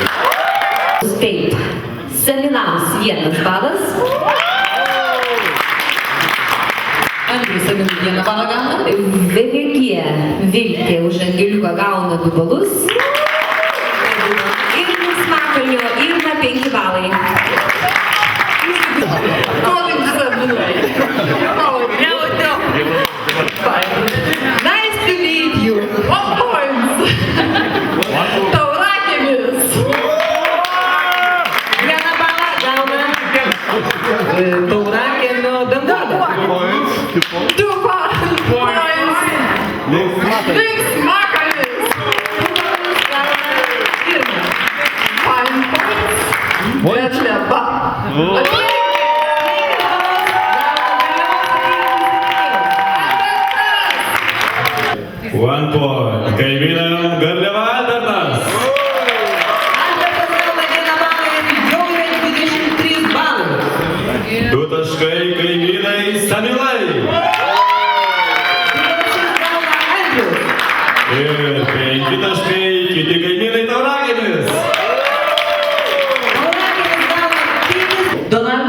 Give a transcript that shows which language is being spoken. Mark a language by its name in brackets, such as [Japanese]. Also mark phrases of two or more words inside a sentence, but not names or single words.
[Lithuanian] Taip. Saminams 1 balas. Andrius Saminų 1 balą gauna. VVG Viltė už Angeliuką gauna 2 balus. Ir Linksmakalnio Irma 5 balai. [English] Nice to meet you. 1 points. [Lithuanian] Taurakimis. 1 balą gauna Taurakiemio Danguolė. [English] 2 points. Linksmakalnis. 5 points. Vetleba. One point. [Lithuanian] Kaimynam Garliava Albertas. Albertas gauna 1 balą ir jau yra 23 balai. 2 taškai kaimynai Samilai. Ir 5 taškai kiti kaimynai Taurakimis.